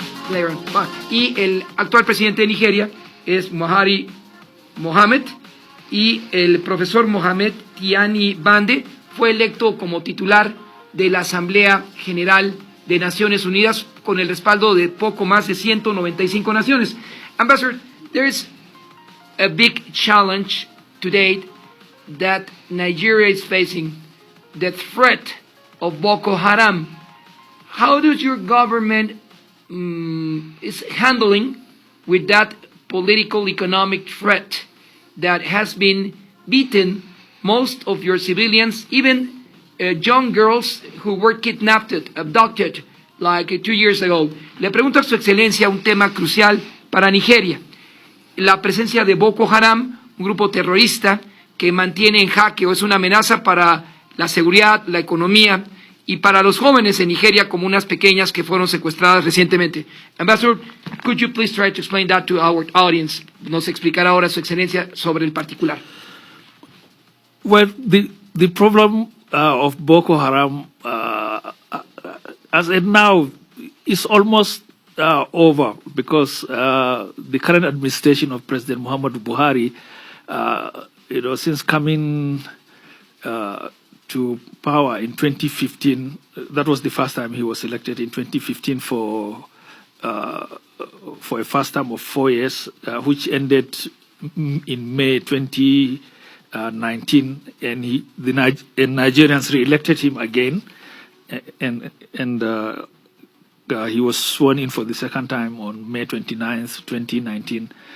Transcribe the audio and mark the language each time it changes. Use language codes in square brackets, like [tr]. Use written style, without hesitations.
[en] Later on. [es] Y el actual presidente de Nigeria es Buhari Mohammed, y el profesor Mohamed Tiani Bande fue electo como titular de la Asamblea General de Naciones Unidas con el respaldo de poco más de 195 naciones. [en] Ambassador, there is a big challenge today that Nigeria is facing, the threat of Boko Haram. How does your government is handling with that political economic threat that has been beaten most of your civilians, even young girls who were kidnapped, abducted, like 2 years ago? [es] Le pregunto a su excelencia un tema crucial para Nigeria: la presencia de Boko Haram, un grupo terrorista que mantiene en jaque o es una amenaza para la seguridad, la economía y para los jóvenes en Nigeria, como unas pequeñas que fueron secuestradas recientemente. [en] Ambassador, could you please try to explain that to our audience? [es] Nos explicará ahora su excelencia sobre el particular. [en] Well, the problem of Boko Haram, as of now, is almost over, because the current administration of President Muhammadu Buhari, since coming to power in 2015, that was the first time he was elected in 2015 for a first term of 4 years, which ended in May 2019, and the Nigerians re-elected him again, and he was sworn in for the second time on May 29th, 2019.